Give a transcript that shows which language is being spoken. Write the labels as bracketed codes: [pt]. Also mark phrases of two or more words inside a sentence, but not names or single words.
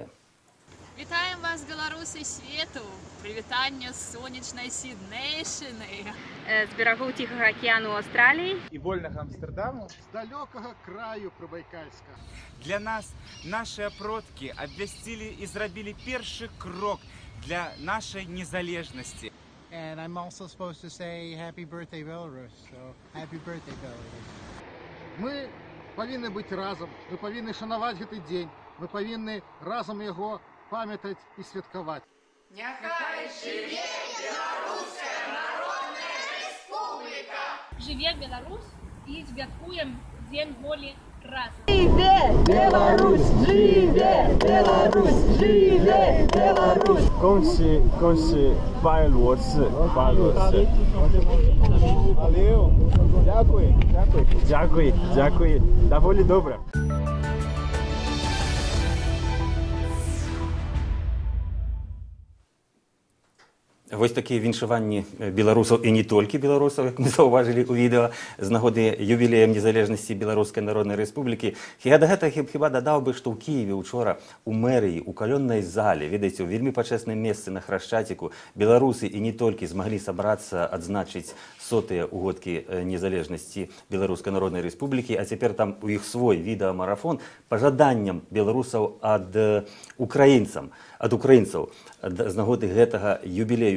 [be] Вітаем вас, беларусы свету! Прывітанне з сонечнай Сіднейшыны! З берагоў Ціхага акіяну Аўстраліі і вольнага Амстердаму, з далёкага краю Прыбайкальска. Для нас нашыя продкі абвясцілі і зрабілі першы крок для нашай незалежнасці. [en] And I'm also supposed to say happy birthday Belarus. So happy birthday Belarus. [be] Мы павінны быць разам, мы павінны шанаваць гэты дзень, мы павінны разам яго памятаць і святкаваць. Няхай жыве Беларуская Народная Рэспубліка! Жыве Беларусь і святкуем Дзень волі разам. Жыве Беларусь! Жыве Беларусь! Жыве Беларусь! [zh] 恭喜恭喜白罗斯，白罗斯。 [uk] Valeu, дякую, дякую, дякую, дякую, доволі добре. [be] Вось такія віншаванні беларусаў і не толькі беларусаў, як мы заўважылі ў відэа з нагоды юбілеем незалежнасці Беларускай Народнай Рэспублікі. Я да гэтага хіба дадаў бы, што ў Кіеве учора у мэрыі, у калённай зале, ведаеце, у вельмі пачэсным месцы на Храшчаціку беларусы і не толькі змаглі сабрацца адзначыць 100-тыя угодкі незалежнасці Беларускай Народнай Рэспублікі, а цяпер там у іх свой відэамарафон пажаданням беларусаў ад украінцаў з нагоды гэтага юбілею.